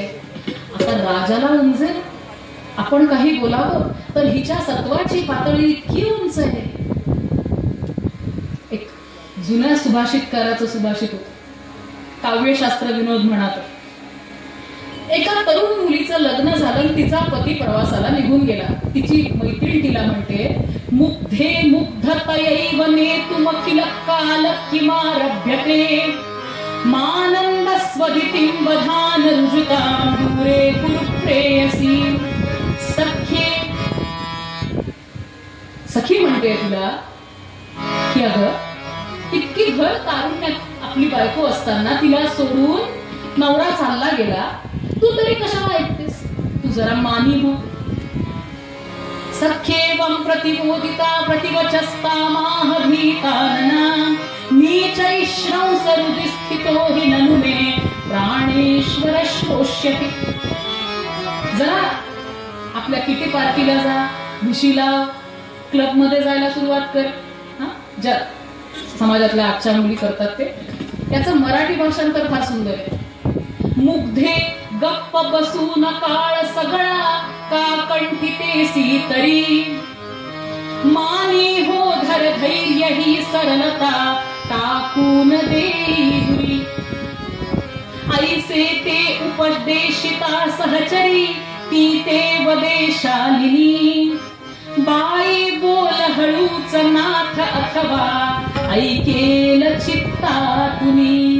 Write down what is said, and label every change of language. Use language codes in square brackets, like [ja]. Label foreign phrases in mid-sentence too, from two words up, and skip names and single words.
[mr] आता राजाला उंचेल, आपण काही बोलावं तर हिच्या सत्वाची पातळी इतकी उंच जुन्या सुभाषितकाराचं सुभाषित होतं. काव्यशास्त्र विनोद म्हणतात. एका तरुण मुलीचं लग्न झालं, तिचा पती प्रवासाला निघून गेला. तिची मैत्रीण तिला म्हणते, [sa] मुग्धे मुग्धतयैव नेतुम किल काल किमारभ्यते मानंद स्वदितिं वधान रुजुतां दूरे कुरु प्रेयसी. [mr] सखी म्हणते तिला की अगं इतकी घर तारुण्यात आपली बायको असताना तिला सोडून नवरा चालला गेला, तू तरी कशाला ऐकतेस? तू जरा मानी हो. [sa] सख्येवं प्रतिबोधिता प्रतिवचस्ता माह भीतानना नीचैश्रौ सरुदि स्थितो हि ननु मे प्राणेश्वर श्रोष्यति. [mr] जरा आपल्या किटी पार्टीला जा, भिशीला, क्लब मध्ये जायला सुरुवात कर. ज्या समाजातल्या आजच्या मुली करतात ते, त्याचं मराठी भाषांतर फार सुंदर आहे. मुग्धे गप्प बसून काळ सगळा का कंठितेसी तरी मानी हो धर धैर्य ही सरलता टाकून देई. ऐसे ते उपदेशिता सहचरी ती ते वदेशालिनी बाई बोल हळूच नाथ अथवा ऐकेल चित्तातुनी.